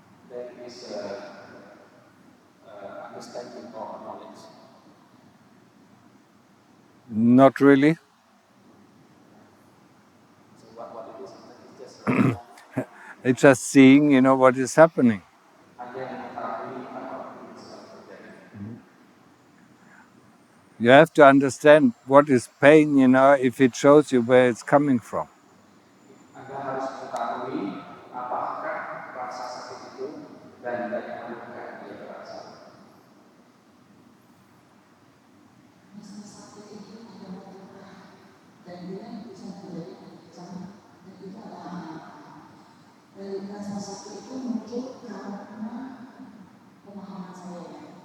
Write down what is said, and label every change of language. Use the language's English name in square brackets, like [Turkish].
[English] There is understanding or knowledge. Not really. So what it is, it's just It's just seeing, what is happening. [Indonesian] hanya mengetahui apa yang sedang terjadi. [English] You have to understand what is pain, if it shows you where it's coming from. [Indonesian] Anda harus mengetahui apakah rasa sakit itu dan dari manakah dia berasal. Rasa sakit itu ada motifnya dan dia bisa menjadi kejam dan itu adalah dari rasa sakit itu muncul karena pemahaman saya.